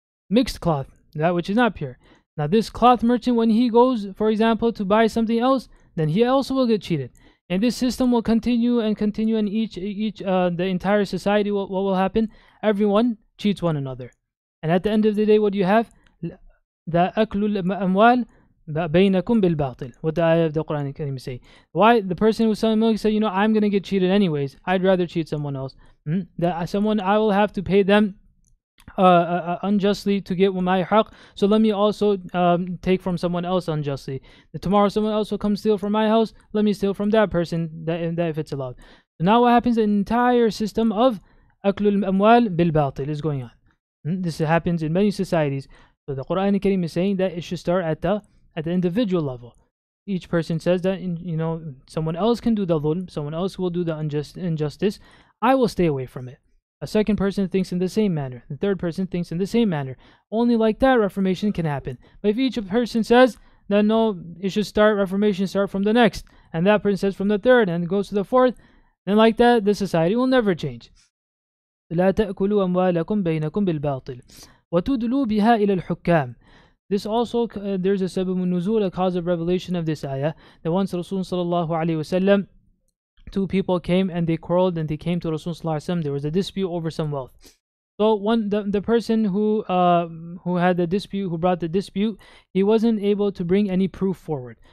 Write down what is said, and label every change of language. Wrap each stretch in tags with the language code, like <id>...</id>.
<en>Mixed cloth, that which is not pure. Now this cloth merchant, when he goes, for example, to buy something else, then he also will get cheated. And this system will continue and continue, and the entire society, what will happen? Everyone cheats one another. And at the end of the day, what do you have?</en> <ar>The أكل الأموال بينكم بالباطل.</ar> <en>What the ayah of the Quran Al-Kareem say? Why? The person who's selling milk said, I'm going to get cheated anyways. I'd rather cheat someone else. That someone, I will have to pay them unjustly to get my haqq, so let me also take from someone else unjustly. Tomorrow someone else will come steal from my house, let me steal from that person, that if it's allowed. So now what happens? The entire system of</en> <ar>أكل الأموال بالباطل</ar> <en>is going on. This happens in many societies. So the Quran Al-Kareem is saying that it should start at the individual level. Each person says that someone else can do the dhulm, someone else will do the injustice. I will stay away from it. A second person thinks in the same manner. The third person thinks in the same manner. Only like that reformation can happen. But if each person says that no, it should start, reformation start from the next, and that person says from the third, and it goes to the fourth, then like that, the society will never change.</en> <ar>لا تأكلوا أموالكم بينكم بالباطل وتدلوا بها إلى الحكام.</ar> <en>This also, there's a sabab nuzul, a cause of revelation of this ayah, that once Rasulullah sallallahu alaihi wasallam, two people came and they quarreled and they came to Rasulullah sallallahu alaihi wasallam. There was a dispute over some wealth. So the person who had the dispute, who brought the dispute, he wasn't able to bring any proof forward.</en>